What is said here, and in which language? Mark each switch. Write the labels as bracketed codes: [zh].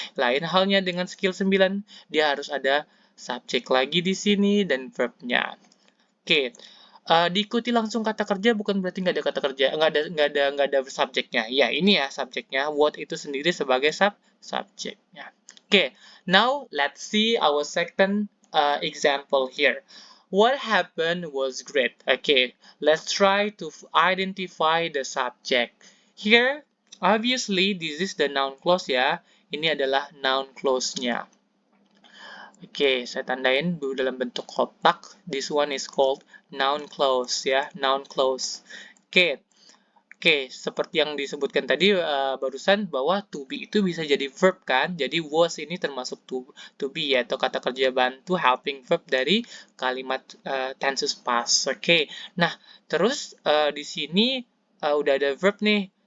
[id] Lain halnya dengan skill 9, dia harus ada subjek lagi di sini dan verbnya. Oke, diikuti langsung kata kerja bukan berarti nggak ada kata kerja, nggak ada subjeknya. Ya, ini ya subjeknya. What itu sendiri sebagai subjeknya. [en] Oke, now let's see our second example here. What happened was great. Okay, let's try to identify the subject. Here, obviously, this is the noun clause ya. [id] Ini adalah noun clause-nya. Oke, saya tandain dalam bentuk kotak. [en] This one is called noun clause ya, noun clause. [id] Oke, seperti yang disebutkan tadi barusan bahwa to be itu bisa jadi verb kan. Jadi was ini termasuk to be ya, atau kata kerja bantu helping verb dari kalimat tenses past. Oke. Nah, terus di sini udah ada verb nih.